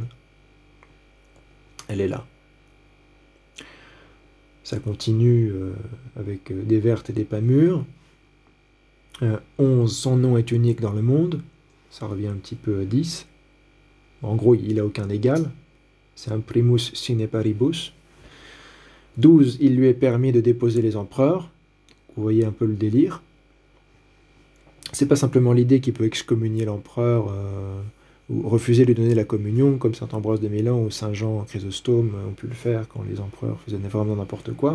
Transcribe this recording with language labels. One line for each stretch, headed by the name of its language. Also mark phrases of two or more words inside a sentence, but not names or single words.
French: Elle est là. Ça continue avec des vertes et des pas mûres. 11, son nom est unique dans le monde. Ça revient un petit peu à 10. En gros, il n'a aucun égal. C'est un
Latin: primus sine paribus.
French: 12, il lui est permis de déposer les empereurs. Vous voyez un peu le délire. C'est pas simplement l'idée qu'il peut excommunier l'empereur ou refuser de lui donner la communion, comme saint Ambroise de Milan ou saint Jean Chrysostome ont pu le faire quand les empereurs faisaient vraiment n'importe quoi.